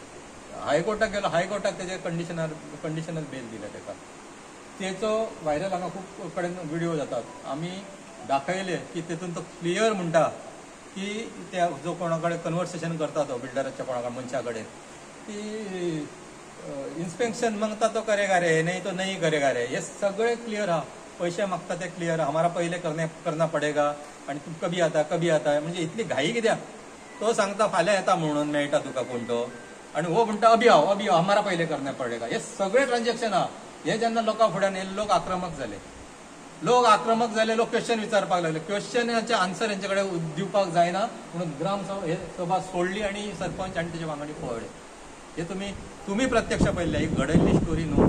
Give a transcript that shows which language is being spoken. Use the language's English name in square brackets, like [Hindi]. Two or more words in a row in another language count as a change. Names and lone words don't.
[Konkani] हायकोर्टाक गेलो, हायकोर्टाक तेजे कंडिशनल बेल दिल्या ताका. तेचो व्हायरल हांगा खूब कडेन व्हिडिओ जातात. आमी दाखयले की तेतून तो क्लियर म्हणटा की त्या जो कोणा कडेन कन्वर्सेशन करता तो बिल्डराच्या कोणा मनशा कडेन की इन्स्पेक्शन मांगता [Hindi] तो करेगा रे, नहीं तो नहीं करेगा रे. [Konkani] हे सगळे क्लियर आहा. पैसे मागता ते क्लियर आहा. [Hindi] हमारा पहिले करना पडेगा [Konkani] आणि तू कभी आता म्हणजे इतली घाई कित्याक? तो सांगता फाल्यां येता म्हणून मेळटा तुका कोण तो आणि हो म्हणटा [Hindi] अभी आओ हमारा पहिले करना पडेगा. [Konkani] हे सगळे ट्रान्झॅक्शन आहा. हे जेन्ना लोकां फुड्यान येयले लोक आक्रमक जाले, लोक क्वेश्चन विचारपाक लागले. क्वेश्चनाचे आन्सर हेंचे कडेन दिवपाक जायना म्हणून ग्रामसभा सोडली आणि सरपंच आणि तेजे वांगडी पळयले. हे तुम्ही प्रत्यक्ष पळयल्ले. ही घडयल्ली स्टोरी न्हू.